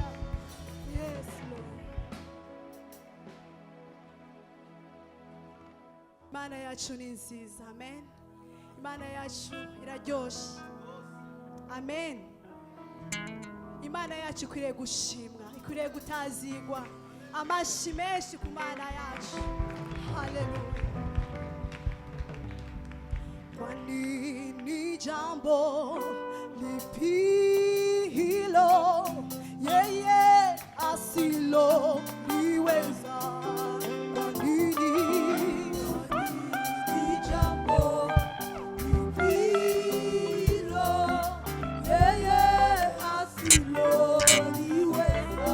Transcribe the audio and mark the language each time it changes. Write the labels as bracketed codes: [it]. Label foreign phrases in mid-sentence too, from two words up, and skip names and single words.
[en] Yes, Lord. [rw] Imana yacu ni nziza. Amen. Imana yacu iraryoshe. Amen. Imana yacu ikwiriye gushimwa, ikwiriye gutazigwa. Amashyi menshi ku Mana yacu. Haleluya. [sw] Kwa nini jambo lipi hilo yeye asilo liweza? Kwa nini jambo lipi hilo yeye asilo liweza?